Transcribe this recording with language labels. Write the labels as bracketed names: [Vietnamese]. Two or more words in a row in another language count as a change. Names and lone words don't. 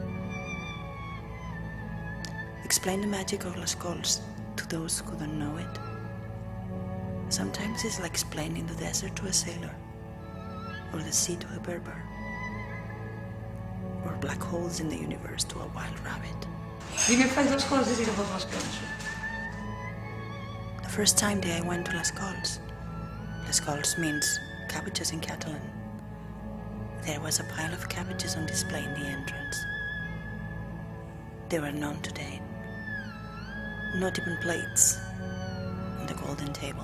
[English] Explain the magic of Las Cols to those who don't know it. Sometimes it's like explaining the desert to a sailor, or the sea to a Berber, or black holes in the universe to a wild rabbit. [Catalan] Primer faig les coses i llavors les penso. [English] The first time that I went to Las Cols means cabbages in Catalan. There was a pile of cabbages on display in the entrance. There were none today, not even plates on the golden table.